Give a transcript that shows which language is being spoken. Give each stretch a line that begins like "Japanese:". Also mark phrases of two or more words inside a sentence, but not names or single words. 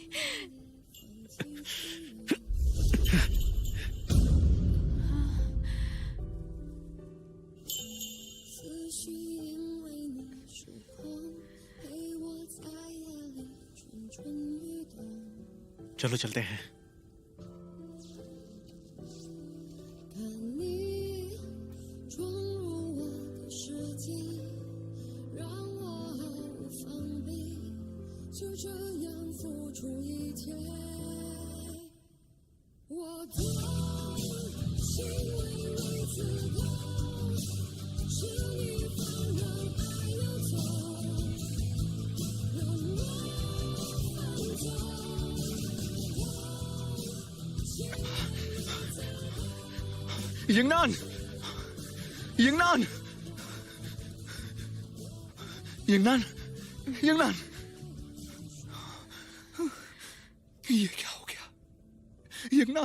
Chinese: 思绪因为你失控，陪我在夜里蠢蠢欲动。
Hindi: चलो चलते हैं।
Chinese: 看你闯入我的世界，让我毫无防备，就这样付出一切。我痛，是因为刺痛，是你放任爱游走，让我放纵。
Hindi: यिंगनान, यिंगनान, यंगनान, यंगनान, ये क्या हो गया? यंगनान,